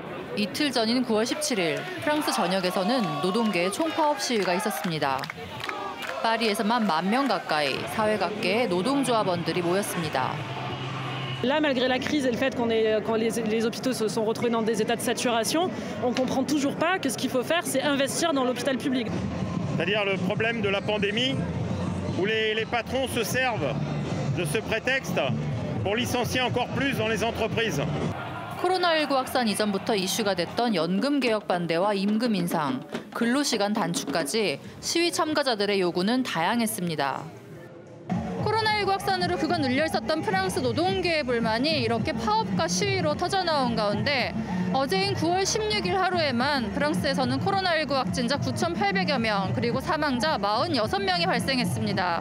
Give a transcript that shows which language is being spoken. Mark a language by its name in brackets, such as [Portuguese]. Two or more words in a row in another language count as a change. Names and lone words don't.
[Korean] 이틀 전인 9월 17일 프랑스 전역에서는 노동계의 총파업 시위가 있었습니다. 파리에서만 10,000명 가까이 사회 각계의 노동조합원들이 모였습니다. [French] Là, malgré la crise et le fait quand les hôpitaux se sont retrouvés dans des états de saturation, on comprend toujours pas que ce qu'il faut faire, c'est investir dans l'hôpital public. C'est-à-dire le problème de la pandémie, où les patrons se servent de ce prétexte pour licencier encore plus dans les entreprises. [Korean] 코로나19 확산 이전부터 이슈가 됐던 연금 개혁 반대와 임금 인상, 근로시간 단축까지 시위 참가자들의 요구는 다양했습니다. 코로나19 확산으로 그간 눌려 있었던 프랑스 노동계의 불만이 이렇게 파업과 시위로 터져나온 가운데 어제인 9월 16일 하루에만 프랑스에서는 코로나19 확진자 9,800여 명, 그리고 사망자 46명이 발생했습니다.